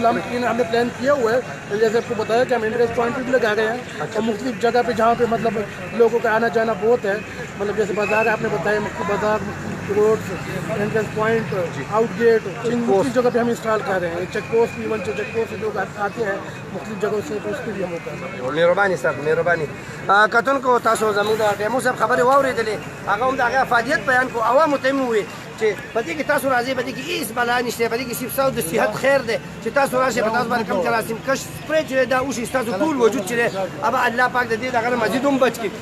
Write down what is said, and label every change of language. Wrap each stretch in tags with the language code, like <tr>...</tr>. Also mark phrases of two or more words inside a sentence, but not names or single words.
<ur>بالکل ہم نے پلان کیا ہوا ہے جیسے آپ کو بتایا کہ ہم</ur> <en>entrance point</en> <ur>بھی لگا رہے ہیں اور مختلف جگہ پہ جہاں پہ مطلب لوگوں کا آنا جانا بہت ہے مطلب جیسے بازار آپ نے بتایا مختلف بازار</ur> <en>road entrance point out gate</en> <ur>مختلف جگہ پہ ہم انسٹال کر رہے ہیں.</ur> <en>check post even check post</en> <ur>سے لوگ آتے ہیں مختلف جگہوں سے تو اس کے بھی ہم ہوتا ہے.</ur> <ps>مهرباني صاحب مهرباني. کتونکو تاسو زموږ د ټیمو صاحب خبرې واورېدلې هغه هم د هغه افادیت بیان کو عوامو ته مو وي چې په دې کې تاسو راځي په دې کې هیڅ بلا نشته په دې کې صرف ستاسو د صحت خیر دی چې تاسو راشئ په تاسو باندې کوم جراثیم کش سپری چې دا وشي ستاسو ټول وجود چې دی ابا الله پاک د دې دغه نه مزید هم بچ کړي.</ps>